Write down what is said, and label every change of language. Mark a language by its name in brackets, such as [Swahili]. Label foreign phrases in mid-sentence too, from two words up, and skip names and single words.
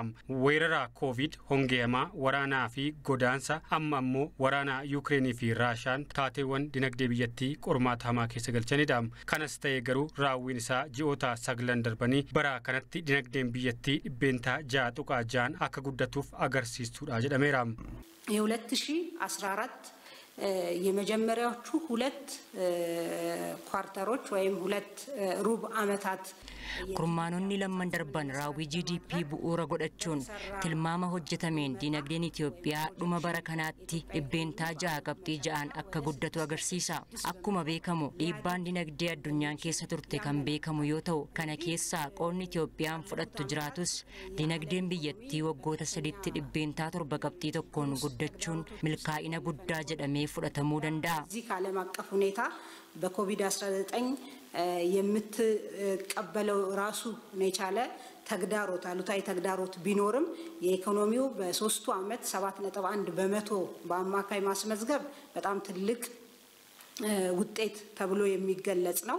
[Oromo] Weerara Covid, hongee hamaa, waraanaa fi godaansa amma ammoo waraana Yuukireenii fi Raashiyaan taateewwan dinagdee biyyattii qormaata hamaa keessa galchanidha. Kanas ta'ee garuu raawwiin isaa ji'oota 9 darbanii bara kanatti dinagdeen biyyattii dhibbeentaa 6.6 akka guddatuuf agarsiistuudha jedhameera. [Amharic] የ2014 የመጀመሪያዎቹ ሁለት ኳርተሮች ወይም ሁለት ሩብ ዓመታት [Oromo] Kurmaanonni lamman darban raawwii GDP bu'uura godhachuun tilmaama hojjetameen dinagdeen Itoophiyaa dhuma bara kanaatti dhibbeentaa 6.6 akka guddatu agarsiisa. Akkuma beekamu dhiibbaan dinagdee addunyaan keessa turte kan beekamu yoo ta'u kana keessaa qoonni Itoophiyaan fudhattu jiraatus dinagdeen biyyattii waggoota 3tti dhibbeentaa 7.1 guddachuun milkaa'ina guddaa jedhamee fudhatamuu danda'a. [Amharic] እዚህ ከዓለም አቀፍ ሁኔታ በኮቪድ-19 የምትቀበለው ራሱ የቻለ ተግዳሮት አሉታዊ ተግዳሮት ቢኖርም የኢኮኖሚው በ3 ዓመት 7.1 በመቶ በአማካይ ማስመዝገብ በጣም ትልቅ ውጤት ተብሎ የሚገለጽ ነው።